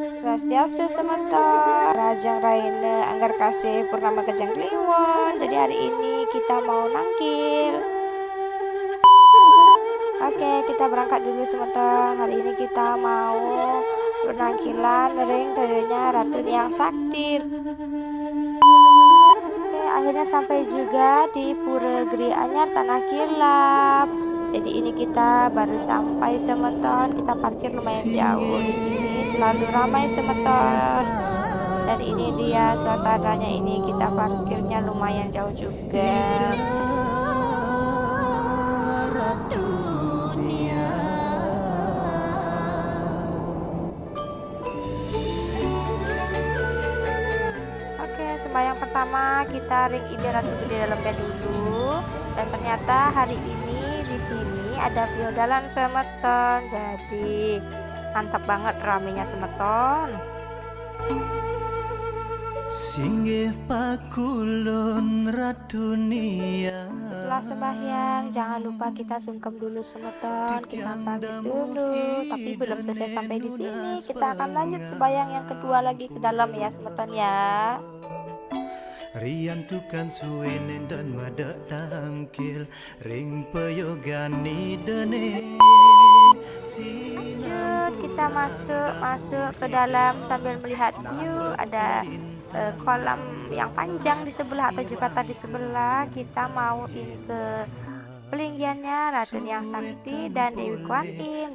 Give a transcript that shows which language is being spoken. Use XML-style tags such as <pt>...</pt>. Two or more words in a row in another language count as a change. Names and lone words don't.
<ban>Swastiastu semeton, Rajang Raine Anggar Kasih Purnama Kejang Kliwon.</ban> <id>Jadi hari ini kita mau nangkil. Oke, kita berangkat dulu semeton. Hari ini kita mau penangkilan ring dayanya Ratu yang Sakti. Oke, akhirnya sampai juga di Pura Geri Anyar Tanah Kilap. Jadi ini kita baru sampai semeton. Kita parkir lumayan jauh di sini, selalu ramai semeton. Dan ini dia suasananya, ini kita parkirnya lumayan jauh juga. Oke, sembahyang pertama kita ring ide Ratu Gede Dalamnya dulu. Dan ternyata hari ini di sini ada piodalan semeton. Jadi mantap banget ramenya semeton.</id> <ban>Singgih pakulun ratunia.</ban> <id>Setelah sembahyang jangan lupa kita sungkem dulu semeton, kita pamit dulu. Tapi belum selesai sampai di sini, kita akan lanjut sembahyang yang kedua lagi ke dalam ya semeton ya.</id> <ban>Rian tukan suwenen dan madak tangkil ring peyogani dene.</ban> <id>Lanjut kita masuk ke dalam sambil melihat view. Ada kolam yang panjang di sebelah atau jembatan di sebelah. Kita mau ini ke pelinggiannya Ratu yang Sakti dan Dewi Kuan Im.</id>